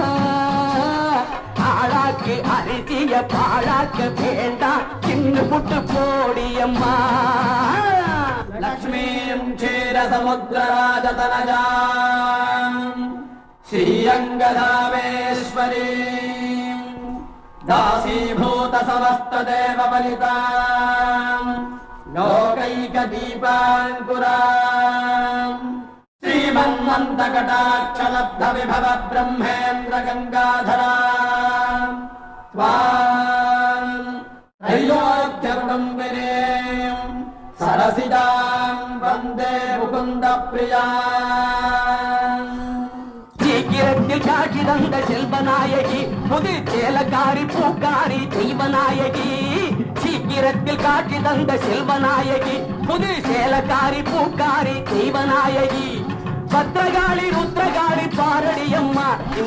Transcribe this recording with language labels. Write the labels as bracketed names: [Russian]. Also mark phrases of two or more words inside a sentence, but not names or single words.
[Tamil] ஆளாக்கு அரிசிய பாழாக்க வேண்டாம் சின்ன புட்டு போடியம்மா. [Sanskrit] लक्ष्मीम् क्षीर समुद्रराजतनयाम् श्रीरङ्गधामेश्वरी दासीभूत समस्त देव बलिताम् लोकैक दीपाङ्कुराम् श्रीमद् श्रीमन्मन्दकटाक्षलब्ध विभव ब्रह्मेन्द्र गङ्गाधरा त्वाम् त्रैलोक्यकुटुम्बिने सरसिजां वन्दे मुकुन्दप्रिया [Tamil] சீக்கிரத்தில் காட்சி தந்த செல்வநாயகி புது சேலக்காரி பூக்காரி தெய்வநாயகி சீக்கிரத்தில் காட்சி தந்த செல்வநாயகி புது சேலக்காரி பூக்காரி தெய்வநாயகி பத்ரகாளி ருத்ரகாளி பாரடியம்மா இந்த